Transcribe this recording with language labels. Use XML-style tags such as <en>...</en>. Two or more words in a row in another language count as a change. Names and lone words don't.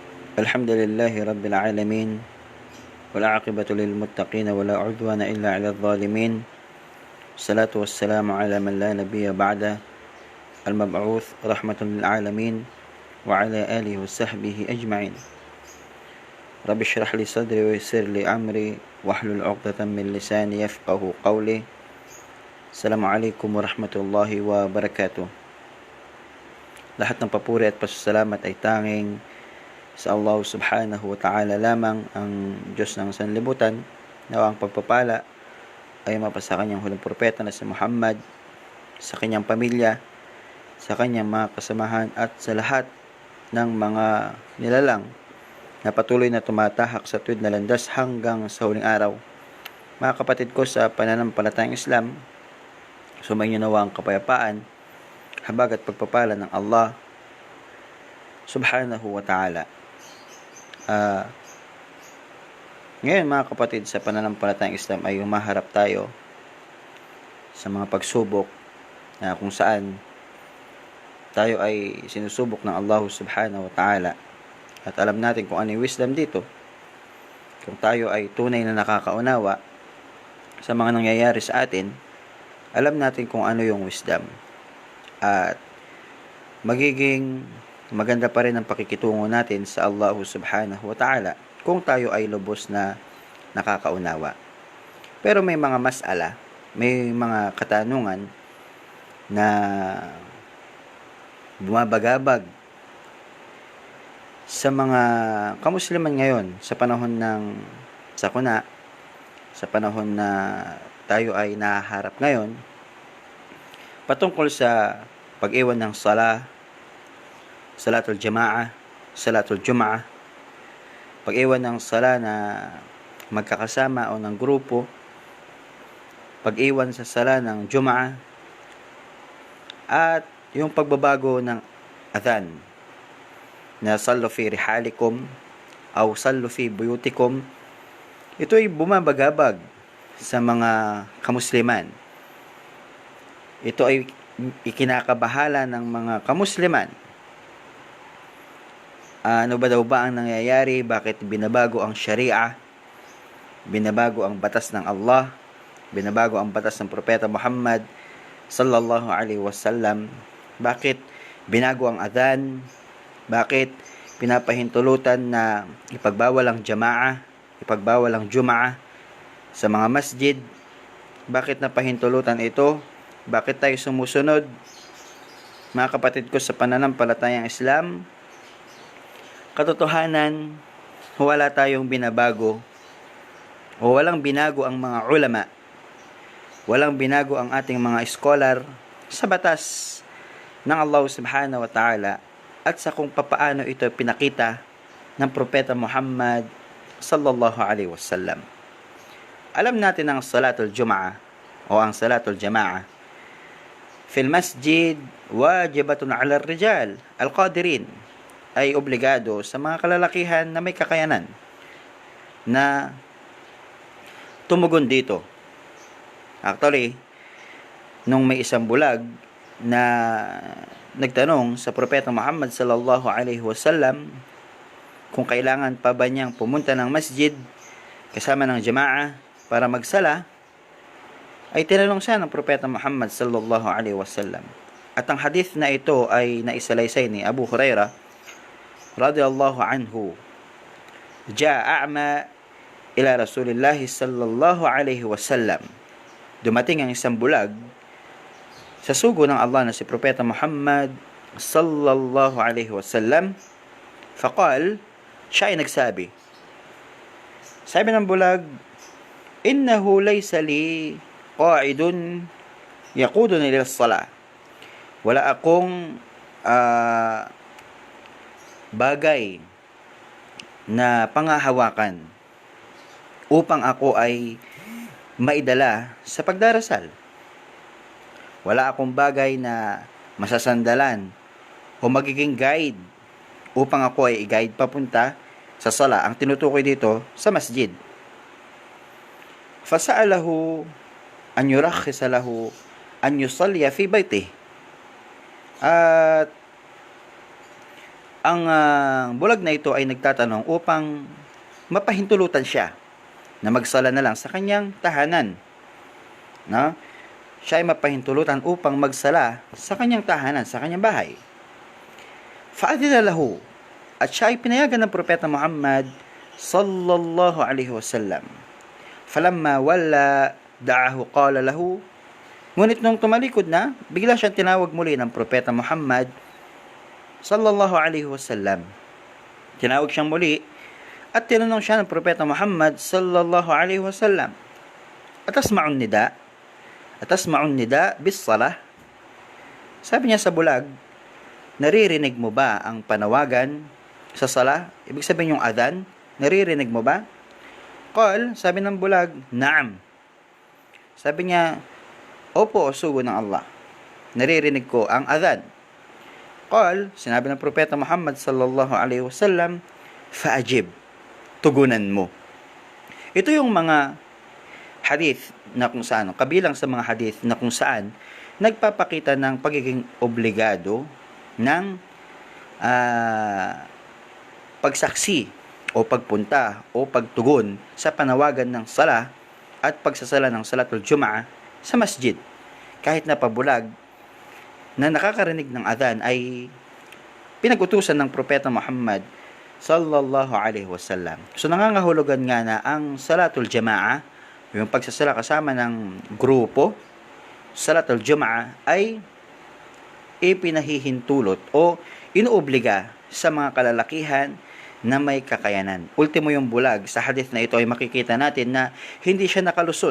<ar>الحمد لله رب العالمين والعاقبة للمتقين ولا عدوان إلا على الظالمين الصلاة والسلام على من لا نبي بعده المبعوث رحمة للعالمين وعلى آله وصحبه أجمعين رب اشرح لي صدري ويسر لي أمري واحلل عقدة من لساني يفقه قولي. السلام عليكم ورحمة الله وبركاته.</ar> <tl>Lahat ng papuri at pasasalamat ay tanging sa Allah</tl> <ar>سبحانه وتعالى</ar> <tl>lamang, ang Diyos ng sanlibutan. Nawa ang pagpapala ay mapasa kanyang huling propeta na si Muhammad, sa kanyang pamilya, sa kanyang mga kasamahan at sa lahat ng mga nilalang na patuloy na tumatahak sa tuwid na landas hanggang sa huling araw. Mga kapatid ko sa pananampalatayang Islam, sumainyo nawa ang kapayapaan, habag at pagpapala ng Allah</tl> <ar>سبحانه وتعالى.</ar> <tl>Ngayon mga kapatid, sa pananampalatayang Islam ay humaharap tayo sa mga pagsubok na kung saan tayo ay sinusubok ng Allah</tl> <ar>سبحانه وتعالى.</ar> <tl>At alam natin kung ano yung wisdom dito. Kung tayo ay tunay na nakakaunawa sa mga nangyayari sa atin, alam natin kung ano yung wisdom. At magiging maganda pa rin ang pakikitungo natin sa Allah</tl> <ar>سبحانه وتعالى</ar> <tl>kung tayo ay lubos na nakakaunawa. Pero may mga mas'ala, may mga katanungan na bumabagabag sa mga kamusliman ngayon sa panahon ng sakuna, sa panahon na tayo ay nahaharap ngayon, patungkol sa pag-iwan ng</tl> <ar>صلاة الجماعة, صلاة الجمعة,</ar> <tl>pag-iwan ng sala na magkakasama o ng grupo, pag-iwan sa sala ng jum'ah, at yung pagbabago ng adhan na</tl> <ar>صلوا في رحالكم أو صلوا في بيوتكم.</ar> <tl>Ito ay bumabagabag sa mga kamusliman. Ito ay ikinakabahala ng mga kamusliman. Ano ba daw ba ang nangyayari? Bakit binabago ang Sharia? Binabago ang batas ng Allah? Binabago ang batas ng Propeta Muhammad</tl> <ar>صلى الله عليه وسلم?</ar> <tl>Bakit binago ang adhan? Bakit pinapahintulutan na ipagbawal ang jama'a, ipagbawal ang jum'ah sa mga masjid? Bakit napahintulutan ito? Bakit tayo sumusunod? Mga kapatid ko sa pananampalatayang Islam, katotohanan, wala tayong binabago o walang binago ang mga ulama, walang binago ang ating mga scholar sa batas ng Allah</tl> <ar>سبحانه وتعالى</ar> <tl>at sa kung papaano ito pinakita ng Propeta Muhammad</tl> <ar>صلى الله عليه وسلم.</ar> <tl>Alam natin ang</tl> <ar>صلاة الجمعة</ar> <tl>o ang</tl> <ar>صلاة الجماعة في المسجد واجبة على الرجال القادرين,</ar> <tl>ay obligado sa mga kalalakihan na may kakayanan na tumugon dito. Actually, nung may isang bulag na nagtanong sa Propeta Muhammad</tl> <ar>صلى الله عليه وسلم</ar> <tl>kung kailangan pa ba niyang pumunta ng masjid kasama ng jama'a para magsala, ay tinanong siya ng Propeta Muhammad</tl> <ar>صلى الله عليه وسلم.</ar> <tl>At ang hadith na ito ay naisalaysay ni Abu Hurairah</tl> <ar>رضي الله عنه. جاء أعمى إلى رسول الله صلى الله عليه وسلم.</ar> <tl>Dumating ang isang bulag sa sugo ng Allah na si Propeta Muhammad</tl> <ar>صلى الله عليه وسلم. فقال,</ar> <tl>siya ay nagsabi. Sabi ng bulag,</tl> <ar>إنه ليس لي قائد يقودني إلى الصلاة.</ar> <tl>Wala akong bagay na pangahawakan upang ako ay maidala sa pagdarasal. Wala akong bagay na masasandalan o magiging guide upang ako ay i-guide papunta sa sala. Ang tinutukoy dito sa masjid.</tl> <ar>فسأله أن يرخص له أن يصلي في بيته.</ar> <tl>At Ang bulag na ito ay nagtatanong upang mapahintulutan siya na magsala na lang sa kanyang tahanan. No? Siya ay mapahintulutan upang magsala sa kanyang tahanan, sa kanyang bahay.</tl> <ar>فأذن له,</ar> <tl>at siya ay pinayagan ng Propeta Muhammad</tl> <ar>صلى الله عليه وسلم. فلما ولى دعاه قال له,</ar> <tl>ngunit nung tumalikod na, bigla siyang tinawag muli ng Propeta Muhammad</tl> <ar>صلى الله عليه وسلم.</ar> <tl>Tinawag siyang muli at tinanong siya ng Propeta Muhammad</tl> <ar>صلى الله عليه وسلم, أتسمع النداء? أتسمع النداء بالصلاة?</ar> <tl>Sabi niya sa bulag, naririnig mo ba ang panawagan sa sala? Ibig sabihin yung adhan, naririnig mo ba? Qal, sabi ng bulag, naam. Sabi niya, opo, sugo ng Allah. Naririnig ko ang adhan. Qal, sinabi ng Propeta Muhammad</tl> <ar>صلى الله عليه وسلم,</ar> <tl>faajib, tugunan mo. Ito yung mga hadith na kung saan, kabilang sa mga hadith na kung saan nagpapakita ng pagiging obligado ng pagsaksi o pagpunta o pagtugon sa panawagan ng sala at pagsasala ng</tl> <ar>صلاة الجمعة</ar> <tl>sa masjid. Kahit na pabulag na nakakarinig ng adhan ay pinag-utusan ng Propeta Muhammad</tl> <ar>صلى الله عليه وسلم.</ar> <tl>So nangangahulugan nga na ang</tl> <ar>صلاة الجماعة,</ar> <tl>yung pagsasala kasama ng grupo,</tl> <ar>صلاة الجمعة</ar> <tl>ay ipinahihintulot o inuobliga sa mga kalalakihan na may kakayanan. Ultimo yung bulag, sa hadith na ito ay makikita natin na hindi siya nakalusot.</tl>